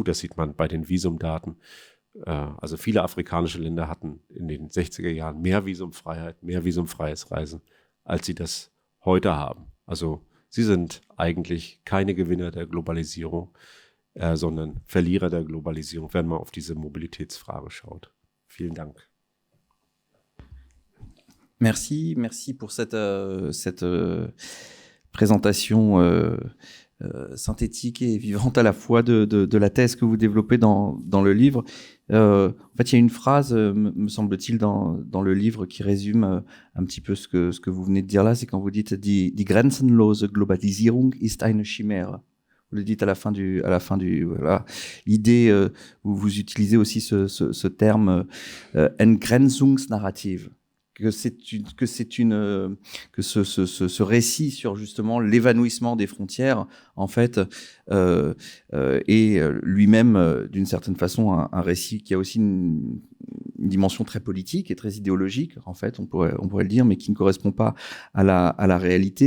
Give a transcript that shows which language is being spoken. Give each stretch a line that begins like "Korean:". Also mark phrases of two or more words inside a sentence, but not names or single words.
German: Das sieht man bei den Visumdaten. Also viele afrikanische Länder hatten in den 60er Jahren mehr Visumfreiheit, mehr visumfreies Reisen, als sie das heute haben. Also sie sind eigentlich keine Gewinner der Globalisierung, sondern Verlierer der Globalisierung, wenn man auf diese Mobilitätsfrage schaut. Vielen Dank.
French: Merci pour cette présentation synthétique et vivante à la fois de la thèse que vous développez dans le livre. En fait, il y a une phrase, me semble-t-il, dans le livre qui résume un petit peu ce que vous venez de dire là, c'est quand vous dites
German: die grenzenlose Globalisierung ist eine Chimäre.
French: Vous le dites à la fin du voilà. L'idée, vous utilisez aussi ce terme Entgrenzungsnarrative. Que ce récit sur justement l'évanouissement des frontières, en fait, est lui-même, d'une certaine façon, un récit qui a aussi une dimension très politique et très idéologique, en fait, on pourrait le dire, mais qui ne correspond pas à la réalité.